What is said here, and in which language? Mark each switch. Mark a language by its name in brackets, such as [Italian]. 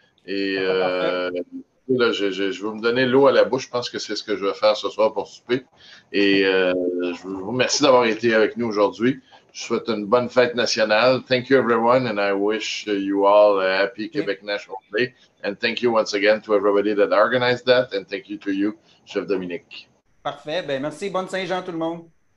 [French] Et là, je vais me donner l'eau à la bouche. Je pense que c'est ce que je vais faire ce soir pour souper. Et je vous remercie d'avoir été avec nous aujourd'hui. Je souhaite une bonne fête nationale. [English] Thank you, everyone, and I wish you all a happy Québec National Day. And thank you once again to everybody that organized that. And thank you to you, Chef Dominic. [French] Parfait. Ben, merci. Bonne Saint-Jean, tout le monde.